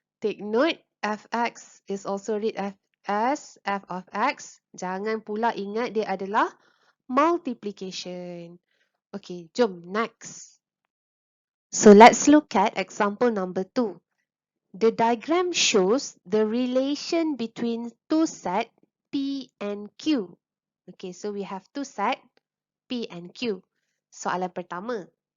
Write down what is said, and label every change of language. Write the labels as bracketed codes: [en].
[en] Take note, fx is also read as f of x. [ms] Jangan pula ingat dia adalah multiplication. Okay, jom next. [en] So let's look at example number 2. The diagram shows the relation between two sets P and Q. Okay, so we have two sets P and Q. [ms] Soalan pertama.